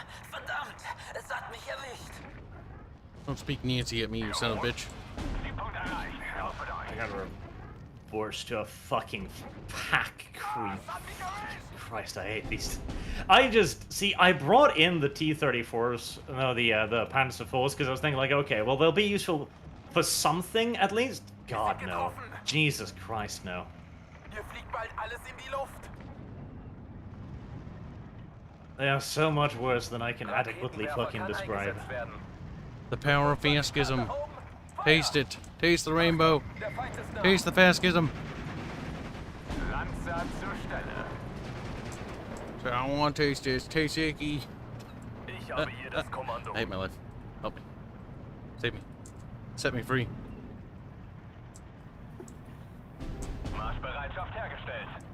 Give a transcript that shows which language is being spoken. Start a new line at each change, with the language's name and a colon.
German: Verdammt, es hat mich erwischt.
English: Don't speak Nancy at me, you son of a bitch. I got forced to a fucking pack creep. Christ, I hate these. I just see. I brought in the T-34s, no, the Panzer IVs, because I was thinking like, okay, well they'll be useful for something at least. God no, Jesus Christ no.
German: Hier fliegt bald alles in die Luft.
English: They are so much worse than I can adequately fucking describe. The power of fascism. Taste it. Taste the rainbow. Taste the fascism.
German: Lanzer zur Stelle.
English: So I don't want to taste this. Taste icky.
German: Ich habe hier das Kommando.
English: I hate my life. Help me. Save me. Set me free.
German: Marschbereitschaft hergestellt.